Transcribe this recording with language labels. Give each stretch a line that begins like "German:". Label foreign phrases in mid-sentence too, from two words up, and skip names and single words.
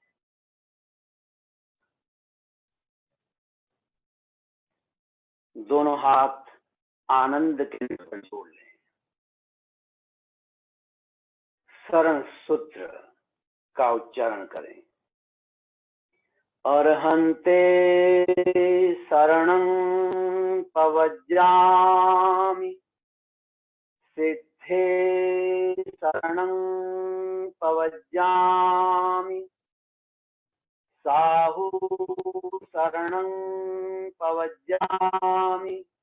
Hindi: दोनों हाथ आनंद केंद्र पर जोड़ लें। शरण सूत्र का उच्चारण करें।
Prakrit languages: अर्हन्ते शरणं पवज्जामि, सिद्धे शरणं पवज्जामि, साहु शरणं पवज्जामि,